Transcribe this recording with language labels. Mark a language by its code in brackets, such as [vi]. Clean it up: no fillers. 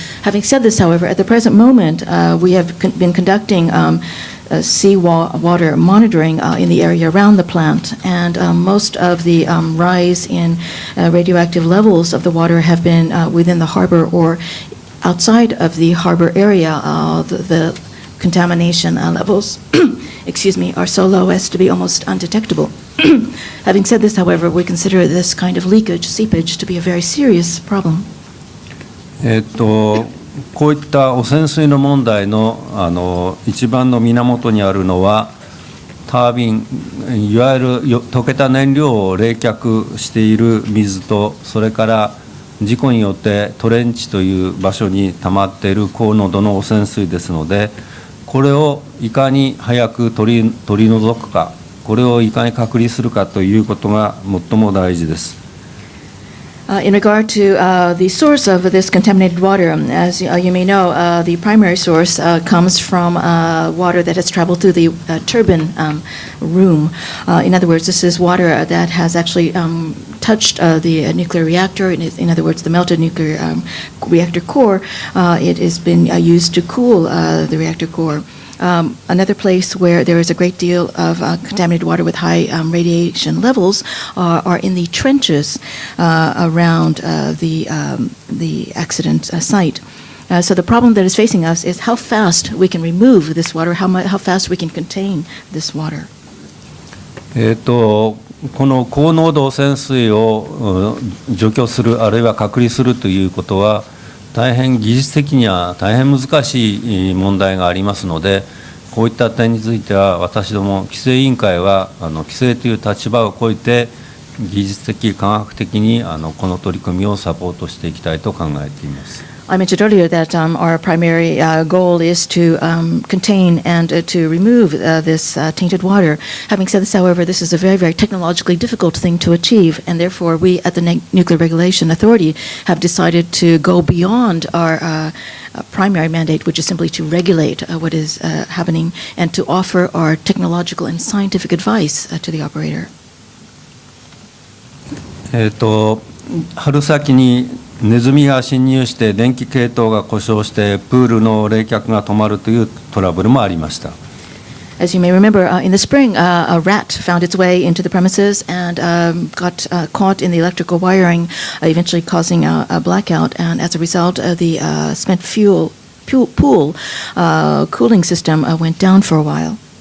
[en] Having said this, however, at the present moment, we have been conducting seawater monitoring in the area around the plant, and most of the rise in radioactive levels of the water have been within the harbor or outside of the harbor area. The contamination levels are so low as to be almost undetectable. Having said this, however, we consider this kind of seepage to be a very serious problem. [ja] こういった汚染水の問題の一番の源にあるのはタービン、いわゆる溶けた燃料を冷却している水と、それから事故によってトレンチという場所に溜まっている高濃度の汚染水ですので、これをいかに早く取り除くか、これをいかに隔離するかということが最も大事です。 [en] In regard to the source of this contaminated water, as you may know, the primary source comes from water that has traveled through the turbine room. In other words, this is water that has actually touched the nuclear reactor. In other words, the melted nuclear reactor core. It has been used to cool the reactor core. Another place where there is a great deal of contaminated water with high radiation levels are in the trenches around the accident site. So the problem that is facing us is how fast we can remove this water, how fast we can contain this water. [ja] この高濃度汚染水を除去する、あるいは隔離するということは、大変技術的には大変難しい問題がありますので、こういった点については私ども規制委員会は規制という立場を超えて技術的科学的にこの取り組みをサポートしていきたいと考えています。 [en] I mentioned earlier that our primary goal is to contain and to remove this tainted water. Having said this, however, this is a very, very technologically difficult thing to achieve, and therefore we at the Nuclear Regulation Authority have decided to go beyond our primary mandate, which is simply to regulate what is happening and to offer our technological and scientific advice to the operator. [ja] 春先にネズミが侵入して電気系統が故障してプールの冷却が止まるというトラブルもありました。 [en] As you may remember, in the spring, a rat found its way into the premises and got caught in the electrical wiring, eventually causing a blackout. And as a result, the spent fuel pool cooling system went down for a while.